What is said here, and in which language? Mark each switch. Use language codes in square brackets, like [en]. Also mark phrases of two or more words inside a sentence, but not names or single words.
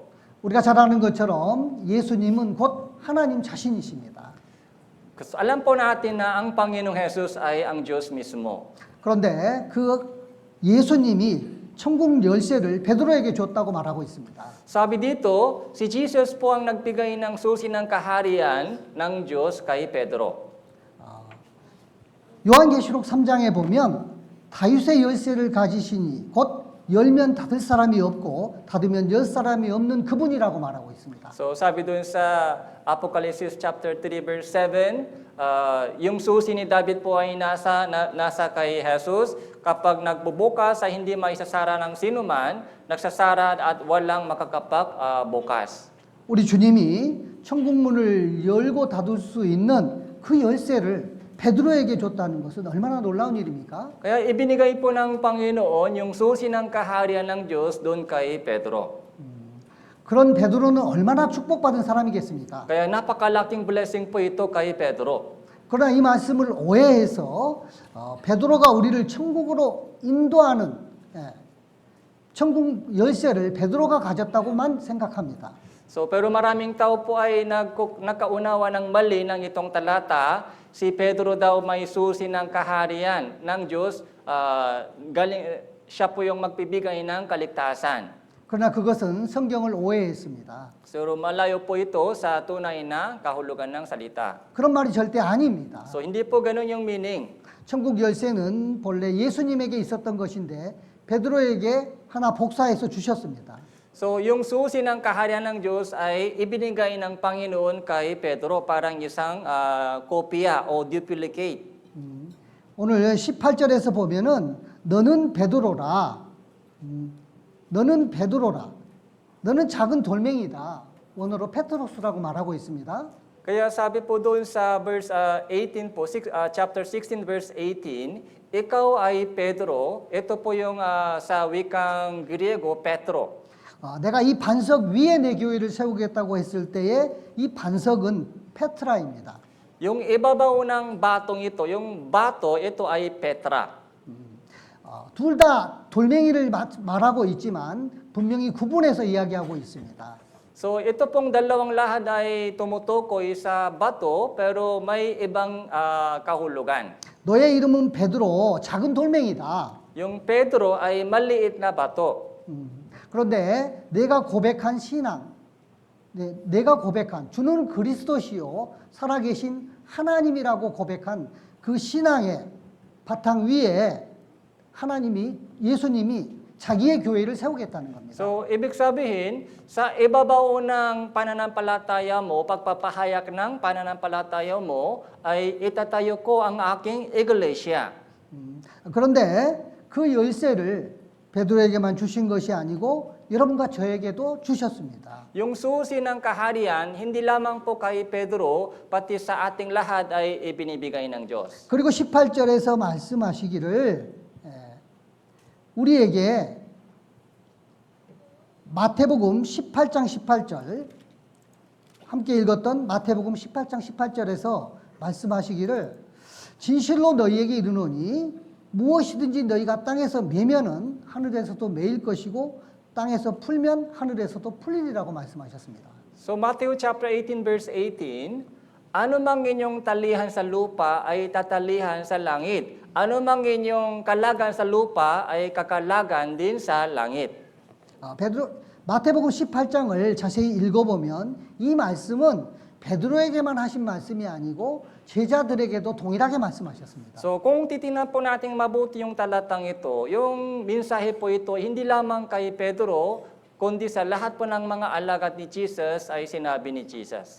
[ko] 우리가 잘 아는 것처럼 예수님은 곧 하나님 자신이십니다. [tl] Kasi alam po natin na ang Panginoong Jesus ay ang Diyos mismo. [ko] 그런데 그 예수님이 천국 열쇠를 베드로에게 줬다고 말하고 있습니다. [tl] Sabi dito, si Jesus po ang nagbigay ng susi ng kaharian ng Diyos kay Pedro. [ko] 요한계시록 3장에 보면 다윗의 열쇠를 가지시니 곧 열면 닫을 사람이 없고 닫으면 열 사람이 없는 그분이라고 말하고 있습니다. [tl] So sabi dun sa Apocalypse [en] chapter 3 verse 7, [tl] yung susi ni David po ay nasa kay Jesus. Kapag nagbubukas ay hindi maisasara ng sinuman, nagsasara at walang makakapagbukas. [ko] 우리 주님이 천국 문을 열고 닫을 수 있는 그 열쇠를 베드로에게 줬다는 것은 얼마나 놀라운 일입니까? [tl] Kaya ibinigay po ng Panginoon yung susi ng kaharian ng Diyos doon kay Pedro. [ko] 그런 베드로는 얼마나 축복받은 사람이겠습니까? [tl] Kaya napakalaking blessing po ito kay Pedro. [ko] 그러나 이 말씀을 오해해서 베드로가 우리를 천국으로 인도하는 천국 열쇠를 베드로가 가졌다고만 생각합니다. [tl] So, pero maraming tao po ay nakaunawa ng mali ng itong talata. Si Pedro daw may susi ng kaharian ng Diyos. Siya po yung magbibigay ng kaligtasan. [ko] 그러나 그것은 성경을 오해했습니다. [tl] So, malayo po ito sa tunay na kahulugan ng salita. [ko] 그런 말이 절대 아닙니다. [tl] So, hindi po ganun yung meaning. [ko] 천국 열쇠는 본래 예수님에게 있었던 것인데 베드로에게 하나 복사해서 주셨습니다. [tl] So, yung susi ng kaharian ng Diyos ay ibinigay ng Panginoon kay Pedro parang isang kopya o duplicate. [ko] 오늘 18절에서 보면은 너는 베드로라. 너는 베드로라. 너는 작은 돌멩이다. 원어로 페트로스라고 말하고 있습니다. [tl] Kaya sabi po doon sa verse 18 po, [en] chapter 16 verse 18, [tl] ikaw ay Pedro. Ito po yung sa wikang Griego, Petro. [ko] 내가 이 반석 위에 내 교회를 세우겠다고 했을 때에 이 반석은 페트라입니다. [tl] Yung ibabaw ng batong ito, yung bato, ito ay Petra. [ko] 둘 다 돌멩이를 말하고 있지만 분명히 구분해서 이야기하고 있습니다. [tl] So ito pong dalawang lahad ay tumutukoy sa bato pero may ibang kahulugan. [ko] 너의 이름은 베드로, 작은 돌멩이다. [tl] Yung Pedro ay maliit na bato. [ko] 그런데 내가 고백한 신앙, 내가 고백한 주는 그리스도시요 살아계신 하나님이라고 고백한 그 신앙의 바탕 위에 하나님이 예수님이 자기의 교회를 세우겠다는 겁니다. [tl] So, ibig sabihin, sa ibabaw ng pananampalataya mo, pagpapahayag ng pananampalataya mo, ay itatayo ko ang aking iglesia. [ko] 그런데 그 열쇠를 베드로에게만 주신 것이 아니고 여러분과 저에게도 주셨습니다. [tl] Yung susi ng kaharian, hindi lamang po kay Pedro, pati sa ating lahat ay ibinibigay ng Diyos. [ko] 그리고 18절에서 말씀하시기를 우리에게 마태복음 18장 18절 함께 읽었던 마태복음 18장 18절에서 말씀하시기를 진실로 너희에게 이르노니 무엇이든지 너희가 땅에서 매면은 하늘에서도 매일 것이고 땅에서 풀면 하늘에서도 풀리리라고 말씀하셨습니다. [tl] So Matthew [en] chapter 18 verse 18, [tl] anumang inyong talihan sa lupa ay tatalihan sa langit. Anumang inyong kalagan sa lupa ay kakalagan din sa langit. [ko] 마태복음 18장을 자세히 읽어보면 이 말씀은 베드로에게만 하신 말씀이 아니고 제자들에게도 동일하게 말씀하셨습니다. [tl] So kung titingnan po nating mabuti yung talatang ito, yung mensahe po ito hindi lamang kay Pedro, kundi sa lahat po ng mga alagad ni Jesus ay sinabi ni Jesus.